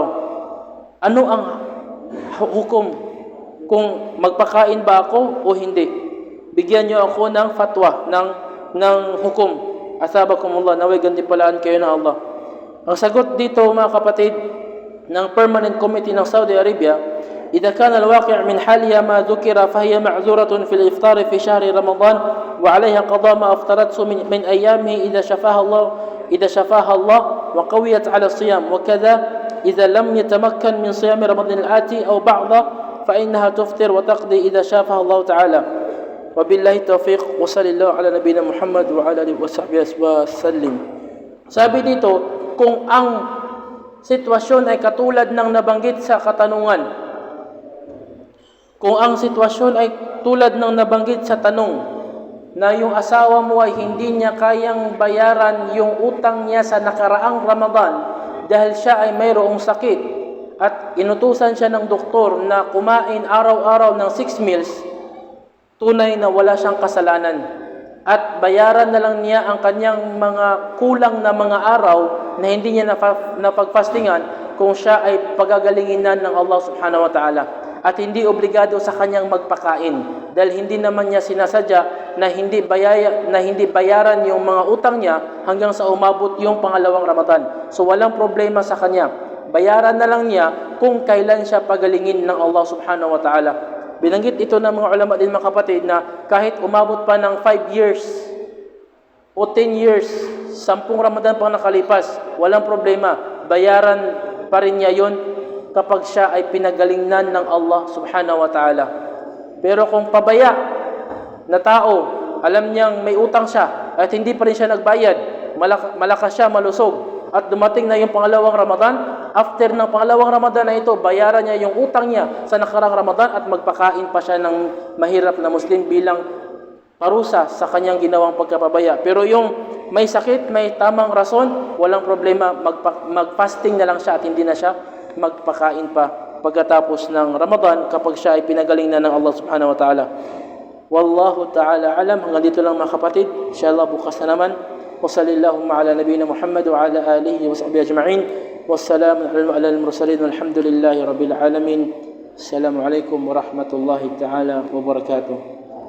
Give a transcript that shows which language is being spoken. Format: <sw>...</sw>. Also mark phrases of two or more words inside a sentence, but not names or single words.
<tl>Ano ang hukom kung magpakain ba ako o hindi? Bigyan niyo ako ng fatwa, ng hukom. Asabakumullah, naway gantipalaan kayo ng Allah. Ang sagot dito mga kapatid ng Permanent Committee ng Saudi Arabia,</tl> <ar>إذا كان الواقع من حالها ما ذكر فهي معذورة في الإفطار في شهر رمضان وعليها قضاء ما أفطرته من أيامه إذا شفاها الله وقويت على الصيام وكذا إذا لم يتمكن من صيام رمضان الآتي أو بعضه فإنها تفطر وتقضي إذا شافها الله تعالى. وبالله التوفيق وصلى الله على نبينا محمد وعلى آله وصحبه وسلم.</ar> <tl>Sabi dito, kung ang sitwasyon ay katulad ng nabanggit sa katanungan, kung ang sitwasyon ay tulad ng nabanggit sa tanong, na yung asawa mo ay hindi niya kayang bayaran yung utang niya sa nakaraang Ramadan dahil siya ay mayroong sakit at inutusan siya ng doktor na kumain araw-araw ng 6 meals, tunay na wala siyang kasalanan at bayaran na lang niya ang kanyang mga kulang na mga araw na hindi niya napagfastingan kung siya ay pagagalinginan ng Allah</tl> <ar>سبحانه وتعالى</ar> <tl>at hindi obligado sa kanyang magpakain dahil hindi naman niya sinasadya na hindi bayaran yung mga utang niya hanggang sa umabot yung pangalawang Ramadan. So walang problema sa kanya. Bayaran na lang niya kung kailan siya pagalingin ng Allah</tl> <ar>سبحانه وتعالى.</ar> <tl>Binanggit ito ng mga ulama din mga kapatid na kahit umabot pa ng 5 years o 10 years, 10 Ramadan pang nakalipas, walang problema. Bayaran pa rin niya yun kapag siya ay pinagalingan ng Allah</tl> <ar>سبحانه وتعالى.</ar> <tl>Pero kung pabaya na tao, alam niyang may utang siya at hindi pa rin siya nagbayad, malakas siya, malusog, at dumating na yung pangalawang Ramadan, after ng pangalawang Ramadan na ito, bayaran niya yung utang niya sa nakarang Ramadan at magpakain pa siya ng mahirap na Muslim bilang parusa sa kanyang ginawang pagkapabaya. Pero yung may sakit, may tamang rason, walang problema, mag-fasting na lang siya at hindi na siya magpakain pa pagkatapos ng Ramadan kapag siya ay pinagaling na ng Allah</tl> <ar>سبحانه وتعالى. والله تعالى أعلم.</ar> <tl>Hanggang dito lang mga kapatid. Inshallah bukas na naman.</tl> <ar>وصلى الله على نبينا محمد وعلى آله وصحبه أجمعين. والسلام على المرسلين والحمد لله رب العالمين. السلام عليكم ورحمة الله تعالى وبركاته.</ar>